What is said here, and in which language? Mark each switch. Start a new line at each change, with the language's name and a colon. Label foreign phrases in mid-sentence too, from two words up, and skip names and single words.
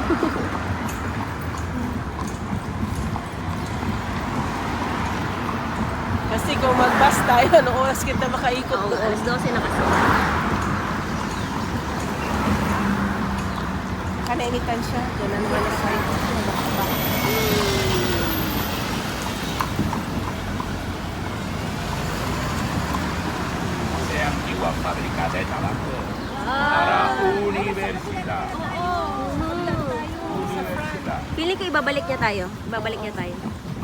Filipino: Kasi kung mag-bus tayo, anong oras kita makaikot Oo, doon? alas 12 na kasi. Kanainitan siya. Diyan na naman ang side.
Spanish: De antigua fábrica de tabaco. Para universidad. Universidad.
Filipino: Feeling ko ibabalik niya tayo. Ibabalik niya tayo.